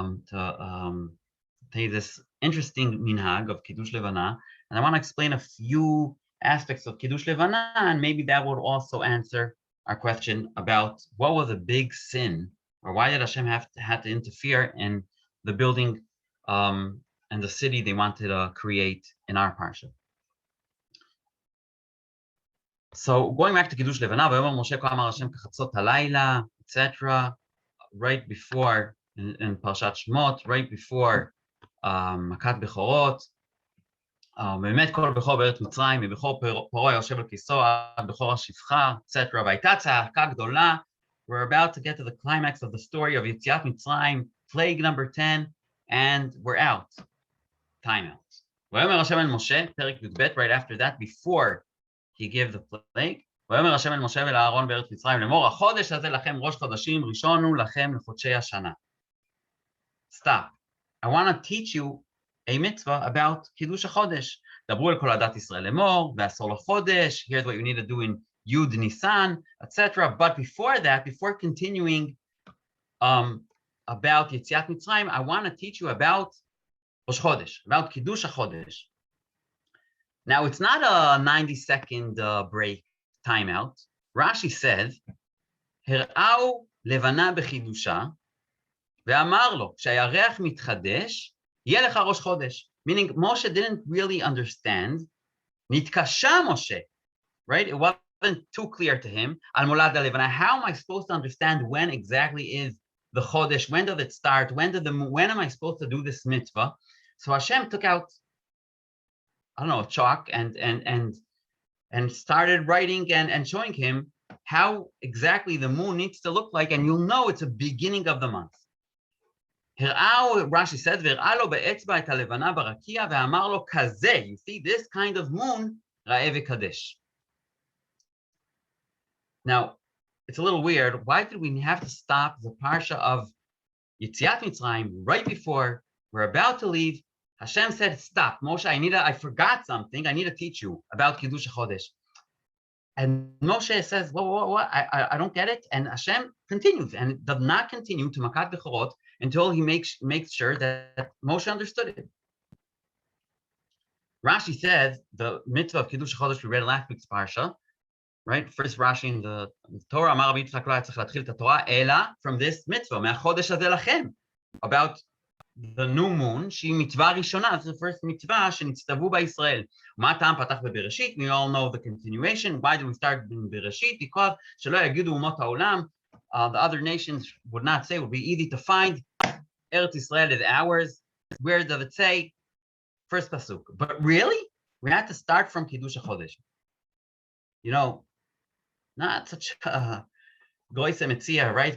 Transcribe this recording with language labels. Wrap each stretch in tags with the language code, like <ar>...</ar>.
<en>To take this interesting minhag of Kiddush Levana, and I want to explain a few aspects of Kiddush Levana, and maybe that would also answer our question about what was a big sin, or why did Hashem had to interfere in the building and the city they wanted to create in our Parsha. So going back to Kiddush Levana, Moshe Amar Hashem kachatzot halayla, etc. Right before in Parshat Shmot, right before Makat Bechorot,</en> <he>באמת כל בכור בארץ מצרים, מבכור פרעה יושב על כיסאו, עד בכור השפחה, etc. והייתה צעקה גדולה.</he> <en>We're about to get to the climax of the story of Yetziat Mitzrayim, plague number 10, and we're out. Time out.</en> <he>ויאמר השם אל משה, פרק י"ב,</he> <en>right after that, before he gave the plague,</en> <he>ויאמר השם אל משה ואל אהרון בארץ מצרים לאמור, החודש הזה לכם ראש חודשים, ראשון הוא לכם לחודשי השנה.</he> <en>Stop. I want to teach you a mitzvah about Kiddush HaChodesh.</en> <he>דברו אל כל עדת ישראל לאמור, בעשור לחודש,</he> <en>here's what you need to do in Yud Nisan,</en> <he>etc.</he> <en>But before that, before continuing about Yetziat Mitzrayim, I want to teach you about Rosh Chodesh, about Kiddush HaChodesh. Now, it's not a 90-second break, timeout. Rashi says,</en> <he>הראו לבנה בחידושה, ואמר לו, כשהירח מתחדש, יהיה לך ראש חודש.</he> <en>Meaning, Moshe didn't really understand. נתקשה Moshe, right? It wasn't too clear to him. Al molad levana. How am I supposed to understand when exactly is the chodesh? When does it start? When am I supposed to do this mitzvah? So Hashem took out, I don't know, chalk and started writing and showing him how exactly the moon needs to look like, and you'll know it's a beginning of the month. Rashi says,</en> <he>והראה לו באצבע את הלבנה ברקיע ואמר לו כזה,</he> <en>you see this kind of moon,</en> <he>ראה וקדש.</he> <en>Now, it's a little weird. Why did we have to stop the Parsha of Yetziat Mitzrayim right before we're about to leave? Hashem said, stop, Moshe, I forgot something. I need to teach you about Kiddush HaChodesh. And Moshe says, what? I don't get it. And Hashem continues and does not continue to Makat Bechorot until he makes sure that Moshe understood it. Rashi says the mitzvah of Kiddush HaChodesh we read last week's Parsha, right? First Rashi in the Torah,</en> <he>אמר רבי יצחק לא היה צריך להתחיל את התורה, אלא</he> <en>from this mitzvah,</en> <he>מהחודש הזה לכם,</he> <en>about the new moon,</en> <he>שהיא מצווה ראשונה,</he> <en>this is the first mitzvah</en> <he>שנצטוו בישראל. מה הטעם פתח בבראשית?</he> <en>We all know the continuation. Why do we start in בראשית? Because</en> <he>שלא יגידו אומות העולם,</he> <en>the other nations would not say, it would be easy to find, Eretz Yisrael is ours. Where does it say? first pasuk. But really, we had to start from Kiddush HaChodesh. You know, not such a Goyse Metzia, right?</en>